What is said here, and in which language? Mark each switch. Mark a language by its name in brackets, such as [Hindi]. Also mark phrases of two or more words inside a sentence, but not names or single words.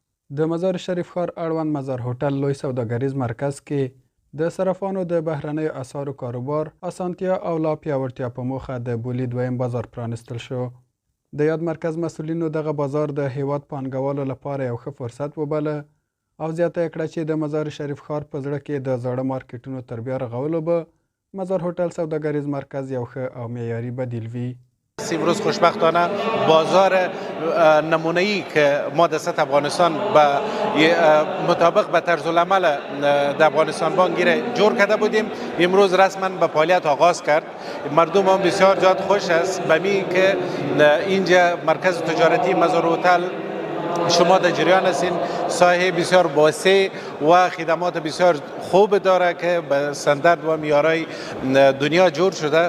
[Pashto] د مزار شریف ښار اړوند مزار هوټل لوی سوداګریز مرکز کې د صرافانو د بهرنیو اسعارو کاروبار اسانتیا او لا پیاوړتیا په موخه د بولي دویم بازار پرانستل شو. د یاد مرکز مسؤلینو دغه بازار د هیواد پانګوالو لپاره یو ښه فرصت وباله او زیاته کړه چې د مزار شریف ښار په زړه کې د زاړه مارکیټونو تر بیا رغولو به مزار هوټل سوداګریز مرکز یو ښه او معیاري بدیل وي. [Persian] امروز خوشبختانه بازار نمونه‌ای که ما در سطح افغانستان مطابق به طرز العمل در افغانستان بانگیر جور کرده بودیم، امروز رسما به فعالیت آغاز کرد. مردم هم بسیار زیاد خوش است به می که اینجا مرکز تجارتی مزار هتل شما در جریان هستین، ساحه بسیار واسع و خدمات بسیار خوب داره که به استاندارد و معیارهای دنیا جور شده.